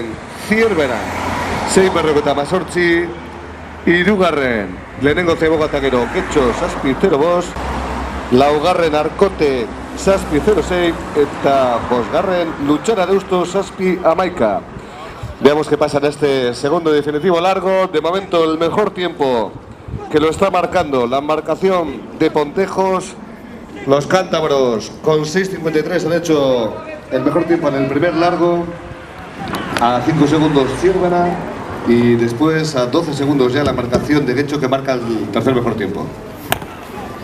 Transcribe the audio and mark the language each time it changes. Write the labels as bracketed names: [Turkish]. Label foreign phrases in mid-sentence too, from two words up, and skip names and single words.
[Basque] Zierbena 6:18, hirugarren lehenengo Ciaboga eta gero Getxo 7:05, laugarren Arkote 7:06 eta bosgarren Luchana Deusto 7:11. [Spanish] Veamos qué pasa en este segundo y definitivo largo. De momento el mejor tiempo que lo está marcando la embarcación de Pontejos. Los cántabros con 6:53 han hecho el mejor tiempo en el primer largo, a 5 segundos Ciervana y después a 12 segundos ya la marcación de Getxo que marca el tercer mejor tiempo.